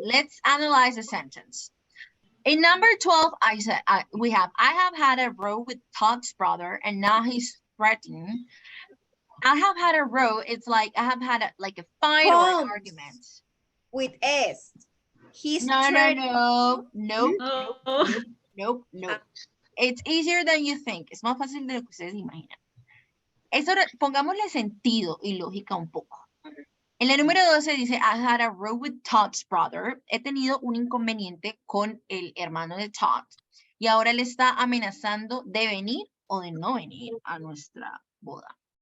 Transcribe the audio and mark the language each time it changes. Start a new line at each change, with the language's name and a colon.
English: Let's analyze the sentence. In number 12, I have had a row with Todd's brother, and now he's threatening. I have had a row. It's like I have had a fight or an argument. With S. He's No. Nope. Oh. It's easier than you think.
Spanish: Es más fácil de lo que ustedes imaginan. Eso, pongámosle sentido y lógica un poco. En la número 12 dice,
English: I had a row with Todd's brother.
Spanish: He tenido un inconveniente con el hermano de Todd. Y ahora le está amenazando de venir o de no venir a nuestra boda.